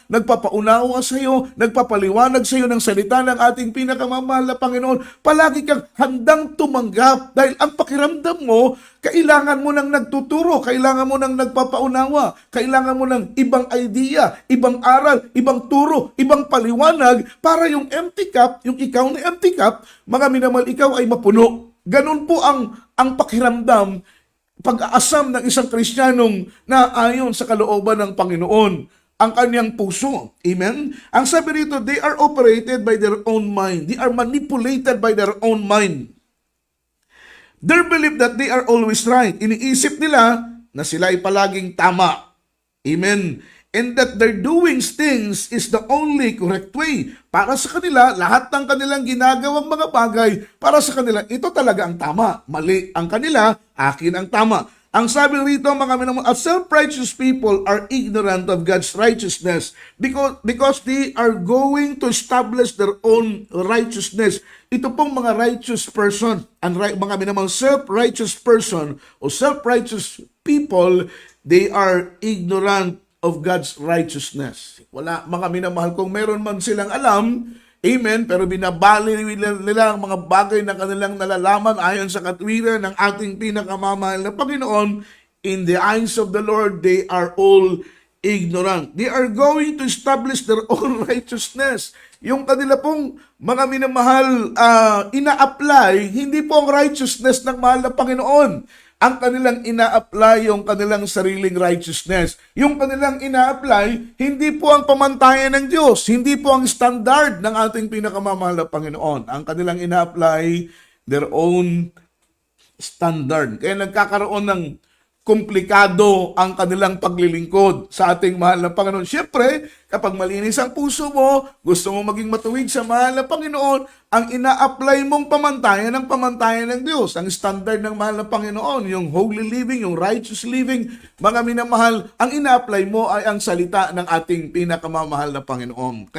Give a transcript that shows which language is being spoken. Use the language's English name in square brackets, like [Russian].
[Filipino] nagpapaunawa sa iyo, nagpapaliwanag sa iyo ng salita ng ating pinakamamahal na Panginoon, palagi kang handang tumanggap dahil ang pakiramdam mo, kailangan mo ng nagtuturo, kailangan mo ng nagpapaunawa, kailangan mo ng ibang idea, ibang aral, ibang turo, ibang paliwanag para yung empty cup, yung ikaw na empty cup, mga minamahal, ikaw ay mapuno. Ganun po ang pakiramdam, pag-aasam ng isang Kristiyanong na ayon sa kalooban ng Panginoon, ang kanyang puso. Amen? Ang sabi rito, [English] they are operated by their own mind. They are manipulated by their own mind. Their belief that they are always right. [Filipino] Iniisip nila na sila ay palaging tama. Amen? [English] And that their doing things is the only correct way. [Filipino] Para sa kanila, lahat ng kanilang ginagawang mga bagay, para sa kanila, ito talaga ang tama. Mali ang kanila, akin ang tama. Ang sabi rito, mga minamahal, [English] self-righteous people are ignorant of God's righteousness because they are going to establish their own righteousness. [Filipino] Ito pong mga [English] righteous person, [Filipino] mga minamahal, [English] self-righteous person o self-righteous people, they are ignorant of God's righteousness. [Filipino] Wala, mga minamahal, kung meron man silang alam, amen, pero binabali nila ang mga bagay na kanilang nalalaman ayon sa katwiran ng ating pinakamamahal na Panginoon, [English] in the eyes of the Lord, they are all ignorant. They are going to establish their own righteousness. [Filipino] Yung kanila pong mga minamahal, ina-apply, hindi po ang righteousness ng mahal na Panginoon. Ang kanilang ina-apply yung kanilang sariling righteousness. Yung kanilang ina-apply, hindi po ang pamantayan ng Diyos. Hindi po ang standard ng ating pinakamamahal na Panginoon. Ang kanilang ina-apply, [English] their own standard. [Filipino] Kaya nagkakaroon ng komplikado ang kanilang paglilingkod sa ating mahal na Panginoon. Siyempre, kapag malinis ang puso mo, gusto mo maging matuwid sa mahal na Panginoon, ang ina-apply mong pamantayan ng Diyos. Ang standard ng mahal na Panginoon, yung holy living, yung righteous living, mga minamahal, ang ina-apply mo ay ang salita ng ating pinakamamahal na Panginoon.